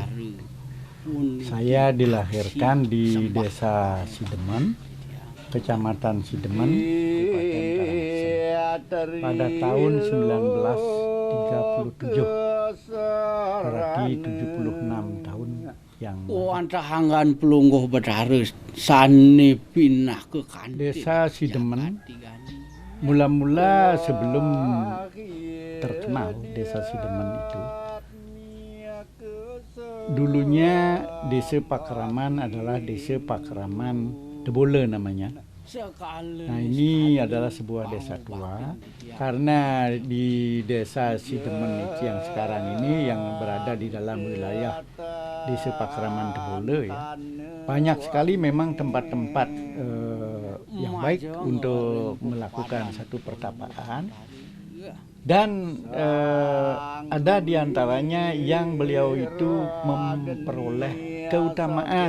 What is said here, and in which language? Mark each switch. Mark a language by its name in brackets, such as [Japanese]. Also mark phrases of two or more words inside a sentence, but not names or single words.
[Indonesian] Saya dilahirkan di Desa Sidemen, Kecamatan Sidemen, Kabupaten Karangasem, pada tahun 1937. Berarti 76 tahun yang antahanggan pelungguh berharus sani pindah ke kantin. Desa Sidemen mula-mula sebelum terkenal Desa Sidemen itu, dulunya Desa Pakraman adalah Desa Pakraman Debole namanya. Nah, ini adalah sebuah desa tua, karena di Desa Sidemen yang sekarang ini yang berada di dalam wilayah Desa Pakraman Debole ya, banyak sekali memang tempat-tempat yang baik untuk melakukan satu pertapaan, dan ada di antaranya yang beliau itu memperoleh keutamaan.